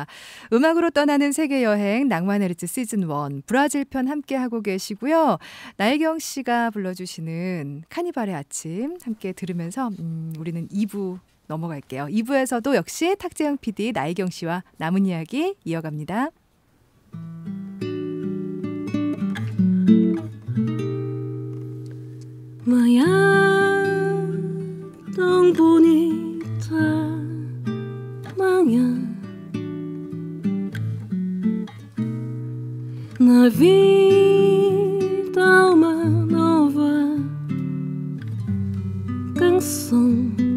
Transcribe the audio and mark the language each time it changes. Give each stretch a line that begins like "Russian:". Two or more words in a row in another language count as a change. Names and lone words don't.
Korean: 음악으로 떠나는 세계여행 낭만의 르츠 시즌1 브라질 편 함께하고 계시고요. 나혜경 씨가 불러주시는 카니발의 아침 함께 들으면서 우리는 2부 넘어갈게요. 2부에서도 역시 탁재영 PD, 나혜경 씨와 남은 이야기 이어갑니다.
Portuguese: Tão bonita manhã na vida uma nova canção